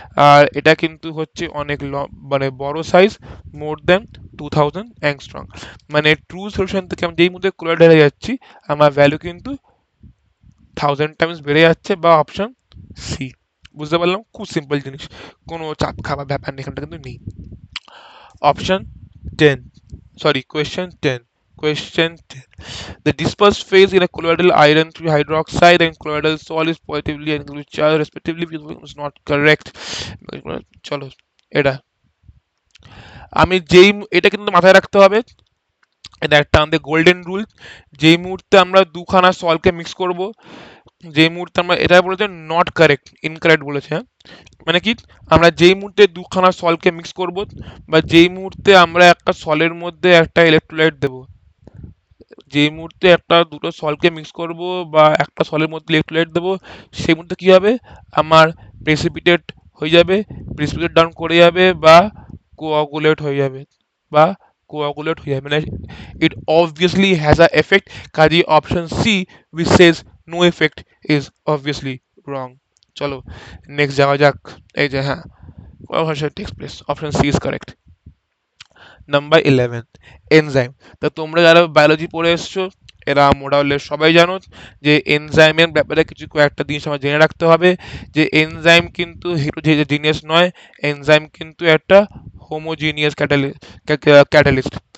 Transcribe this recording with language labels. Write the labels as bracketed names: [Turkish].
[Bangla] আর এটা কিন্তু হচ্ছে অনেক মানে বড় সাইজ, মোর দেন 2000 অ্যাংস্ট্রম। মানে ট্রু সলিউশন থেকে আমি যেই মুহূর্তে কোলয়েডালে যাচ্ছি আমার ভ্যালু কিন্তু 1000 টাইমস বেড়ে যাচ্ছে, বা অপশন সি। বুঝতে পারলাম, খুব সিম্পল জিনিস, কোনো চাপ খাওয়া ব্যাপার নেই, এখানটা কিন্তু নেই। Option 10, [English] sorry, question 10. Question 10. The dispersed phase in a colloidal iron hydroxide and colloidal sol is positively and negatively charged respectively, is not correct. [Bangla] চলো, এটা আমি এটা কিন্তু মাথায় রাখতে হবে, এটা একটা আমাদের গোল্ডেন রুল। যেই মুহূর্তে আমরা দুখানা সলকে মিক্স করব, যেই মুহূর্তে আমরা, এটা বলেছে নট কারেক্ট, ইনকারেক্ট বলেছে, হ্যাঁ? মানে কি, আমরা যেই মুহূর্তে দুখানা সলকে মিক্স করব, বা যেই মুহূর্তে আমরা একটা সলের মধ্যে একটা ইলেকট্রোলাইট দেব, যেই মুহূর্তে একটা দুটো সলকে মিক্স করব বা একটা সলের মধ্যে ইলেকট্রোলাইট দেবো, সেই মুহূর্তে কি হবে, আমার প্রেসিপিটেট হয়ে যাবে, প্রেসিপিটেট ডাউন করে যাবে, বা কোয়াগুলেট হয়ে যাবে, বা কোয়াগুলেট হয়ে যাবে, মানে [English] it obviously has a effect. [Bangla] কাজে option C [English] which says no effect is obviously wrong. [Bangla] চলো নেক্সট যাওয়া যাক। এই যে হ্যাঁ, coagulation [English] takes place, [Bangla] option C [English] is correct. [Bangla] Number 11, enzyme. তা তোমরা যারা বায়োলজি পড়ে এসছো, এরা মোটামুটি সবাই জানো যে এনজাইমের ব্যাপারে কিছু কয়েকটা জিনিস আমার জেনে রাখতে হবে, যে এনজাইম কিন্তু হেটেরোজিনিয়াস নয়, এনজাইম কিন্তু একটা হোমোজিনিয়াস ক্যাটালিস্ট।